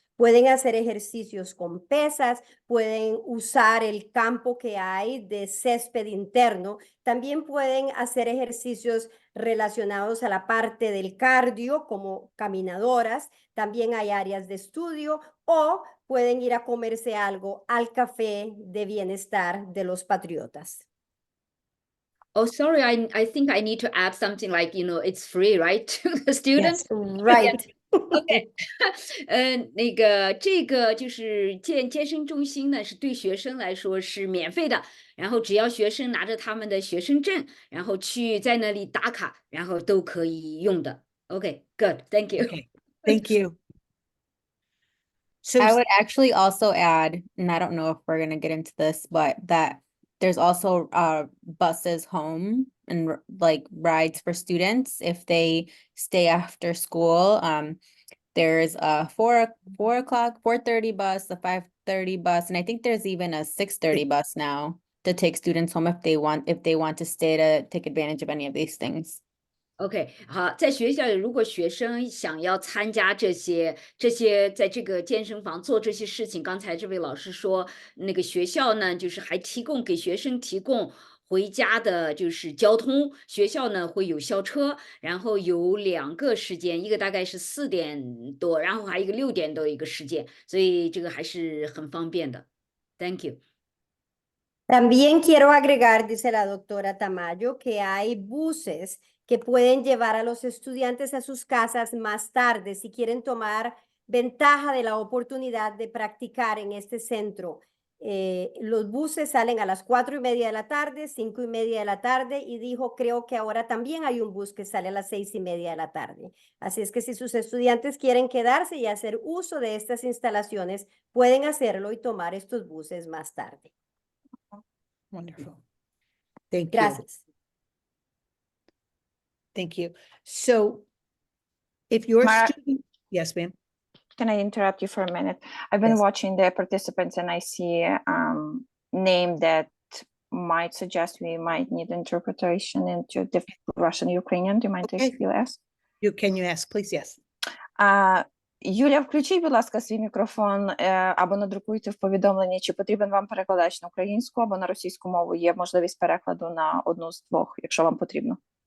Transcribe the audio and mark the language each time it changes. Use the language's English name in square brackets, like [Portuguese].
[Spanish] Pueden hacer ejercicios con pesas, pueden usar el campo que hay de césped interno, también pueden hacer ejercicios relacionados a la parte del cardio, como caminadoras, también hay áreas de estudio o pueden ir a comerse algo al café de bienestar de los patriotas. [English] Oh, sorry, I think I need to add something like, it's free, right, to the students? Right. [Chinese] OK，那个这个就是健身中心呢，是对学生来说是免费的，然后只要学生拿着他们的学生证，然后去在那里打卡，然后都可以用的。 [English] OK，good，thank you。 Okay, thank you. So I would actually also add, and I don't know if we're gonna get into this, but that there's also buses home and like rides for students if they stay after school. There's a 4:30 bus, a 5:30 bus, and I think there's even a 6:30 bus now to take students home if they want to stay to take advantage of any of these things. [Chinese] OK，好，在学校里，如果学生想要参加这些在这个健身房做这些事情，刚才这位老师说，那个学校呢，就是还给学生提供回家的就是交通，学校呢会有校车，然后有2个时间，一个大概是4点多，然后还有一个6点多一个时间，所以这个还是很方便的。 [English] Thank you。 [Spanish] También quiero agregar, dice la doctora Tamayo, que hay buses que pueden llevar a los estudiantes a sus casas más tarde si quieren tomar ventaja de la oportunidad de practicar en este centro. Los buses salen a las 4:30 de la tarde, 5:30 de la tarde y dijo, creo que ahora también hay un bus que sale a las 6:30 de la tarde. Así es que si sus estudiantes quieren quedarse y hacer uso de estas instalaciones, pueden hacerlo y tomar estos buses más tarde. [English] wonderful. Thank you. [Spanish] Gracias. [English] Thank you. So if your Mara- student, yes, ma'am. Can I interrupt you for a minute? I've been Yes. watching the participants and I see name that might suggest we might need interpretation into the Russian Ukrainian. Do you mind Okay. if you ask? Can you ask, please? Yes. [Ukrainian] Юля, включіть, будь ласка, свій мікрофон або надрукуйте в повідомленні, чи потрібен вам перекладач на українську або на російську мову. Є можливість перекладу на одну з двох, якщо вам потрібно.